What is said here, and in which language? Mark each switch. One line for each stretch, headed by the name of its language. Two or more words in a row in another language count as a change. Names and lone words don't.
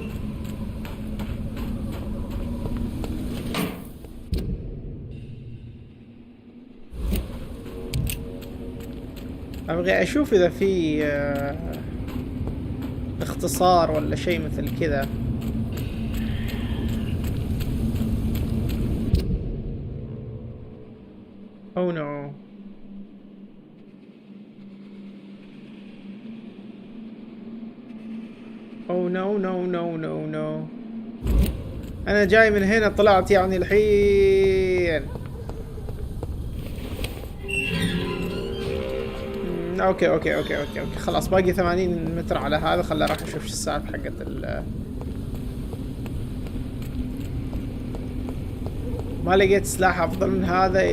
Arabic: ابغى اشوف اذا في اختصار ولا شيء مثل كذا.
English: Oh no. Oh no no no no no.
Arabic: أنا جاي من هنا طلعت يعني الحين. أوكي أوكي أوكي أوكي أوكي خلاص باقي 80 متر على هذا. خلنا راح أشوف شو السالفة حقت ما لقيت سلاح أفضل من هذا.